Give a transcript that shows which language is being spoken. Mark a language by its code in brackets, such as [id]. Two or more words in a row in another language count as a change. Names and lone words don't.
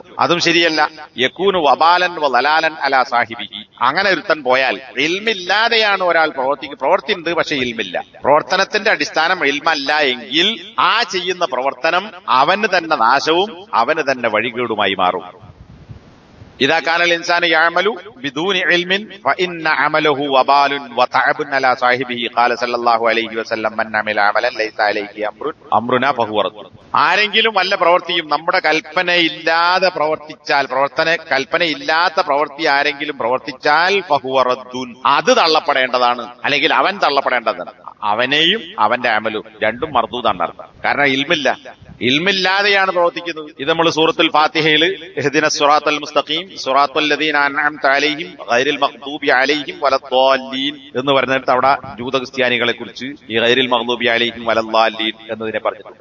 [ml] അതും ശരിയല്ല. [ar] يكون وبالا وضلالا على صاحبه. [ml] അങ്ങനെ ഒരുത്തൻ പോയാൽ, ഇൽമില്ലാതെയാണ് ഒരാൾ പ്രവർത്തിയുണ്ട്, പക്ഷെ ഇൽമില്ല. പ്രവർത്തനത്തിന്റെ അടിസ്ഥാനം ഇൽമല്ല എങ്കിൽ ആ ചെയ്യുന്ന പ്രവർത്തനം അവന് തന്നെ നാശവും അവന് തന്നെ വഴികേടുമായി മാറും. [ar] إذا كان الإنسان يعمل بدون علم فإن عمله وبال وتعب على صاحبه قال صلى الله عليه وسلم من عمل عملا ليس عليه أمرنا فهو رد. [ml] ആരെങ്കിലും വല്ല പ്രവൃത്തിയും നമ്മുടെ കൽപ്പനയില്ലാതെ പ്രവർത്തിച്ചാൽ, കൽപ്പനയില്ലാത്ത പ്രവൃത്തി ആരെങ്കിലും പ്രവർത്തിച്ചാൽ [ar] فهو رد, [ml] അത് തള്ളപ്പെടേണ്ടതാണ്, അല്ലെങ്കിൽ അവൻ തള്ളപ്പെടേണ്ടതാണ്. അവനെയും അവന്റെ അമലും രണ്ടും മർദൂദാണ് അർത്ഥം. കാരണം ഇൽമില്ലാതെയാണ് പ്രവർത്തിക്കുന്നത്. ഇത് നമ്മൾ സൂറത്തുൽ ഫാത്തിഹയിൽ [ar] اهدنا الصراط المستقيم صراط الذين أنعمت عليهم غير المغضوب عليهم ولا الضالين [ml] എന്ന് പറഞ്ഞിട്ട് അവിടെ ജൂത ക്രിസ്ത്യാനികളെ കുറിച്ച് ഈ [ar] غير المغضوب عليهم ولا الضالين [ml] എന്നതിനെ പറഞ്ഞിട്ടുണ്ട്.